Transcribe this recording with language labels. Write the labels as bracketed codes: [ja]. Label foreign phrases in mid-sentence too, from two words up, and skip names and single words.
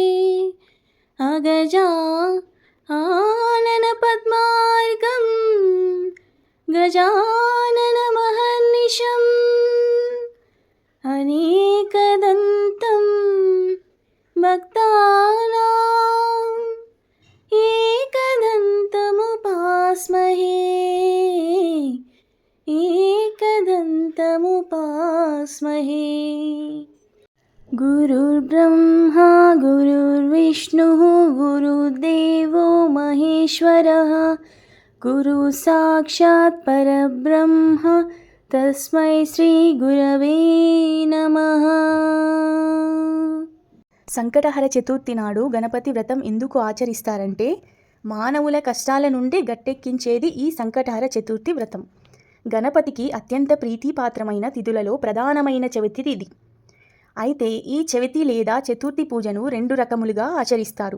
[sa] అగజా ఆనన పద్మార్గం గజాననమహర్నిశం అనేకదంతం భక్తానాం ఏకదంతముపాస్మహే एकदन्तमुपास्महे. गुरुर्ब्रह्मा गुरुर्विष्णुः गुरुर्देवो महेश्वरः गुरु साक्षात् परब्रह्म तस्मै श्रीगुरवे नमः. [te] సంకటహర చతుర్థి నాడు గణపతి వ్రతం ఎందుకు ఆచరిస్తారంటే, మానవుల కష్టాల నుండి గట్టెక్కించేది ఈ సంకటహర చతుర్థి వ్రతం. గణపతికి అత్యంత ప్రీతిపాత్రమైన తిథులలో ప్రధానమైన చవితి ఇది. అయితే ఈ చవితి లేదా చతుర్థి పూజను రెండు రకములుగా ఆచరిస్తారు.